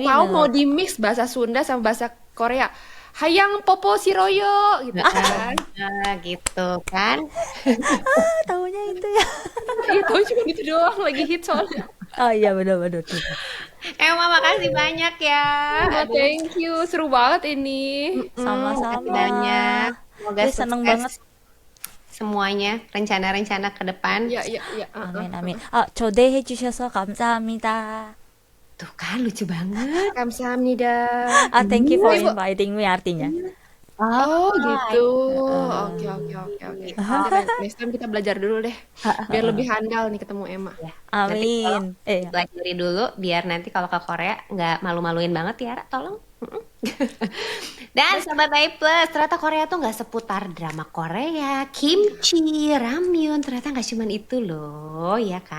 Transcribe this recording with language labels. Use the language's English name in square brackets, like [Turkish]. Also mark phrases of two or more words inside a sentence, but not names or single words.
[Indonesian] Tahu mau di mix bahasa Sunda sama bahasa Korea. Hayang popo siroyo gitu kan. Nah, gitu kan. tahunya itu ya. Iya, tahu cuma itu doang lagi hit soalnya. Oh iya benar. Emma makasih banyak ya. [English] Oh, thank you. [Indonesian] Seru banget ini. Sama-sama. Makasih banyak. Semoga Gue seneng sukses banget. semuanya, rencana-rencana ke depan. Iya. [Korean] 아멘. 초대해 주셔서 감사합니다. [Indonesian] Tuh kan lucu banget. [Korean] Kamsahamnida. [English] Thank you for inviting me artinya. [Indonesian] Oh, gitu. Oke. [English] Next time [Indonesian] kita belajar dulu deh. Biar lebih handal nih ketemu Emma. Amin. Pelajari dulu biar nanti kalau ke Korea nggak malu-maluin banget ya, Ra, tolong. Dan Sobat AI Plus, ternyata Korea tuh nggak seputar drama Korea, kimchi, ramyun, ternyata nggak cuman itu loh, ya kan?